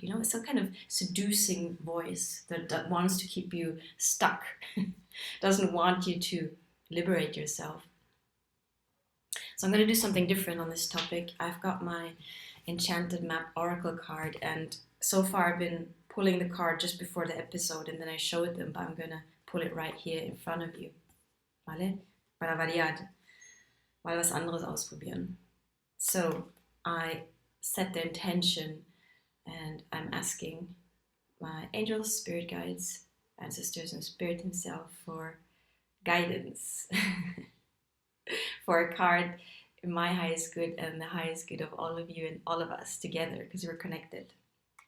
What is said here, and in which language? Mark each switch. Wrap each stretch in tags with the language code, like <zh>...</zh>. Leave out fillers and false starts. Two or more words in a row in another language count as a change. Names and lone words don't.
<en>You know, it's some kind of seducing voice that wants to keep you stuck, doesn't want you to liberate yourself. So I'm going to do something different on this topic. I've got my Enchanted map oracle card, and so far I've been pulling the card just before the episode and then I showed them, but I'm going to pull it right here in front of you.</en> <es>Vale? Para variar.</es> <de>Mal was anderes ausprobieren.</de> <en>So I set the intention and I'm asking my angels, spirit guides, ancestors, and spirit himself for guidance for a card in my highest good and the highest good of all of you and all of us together, because we're connected.</en>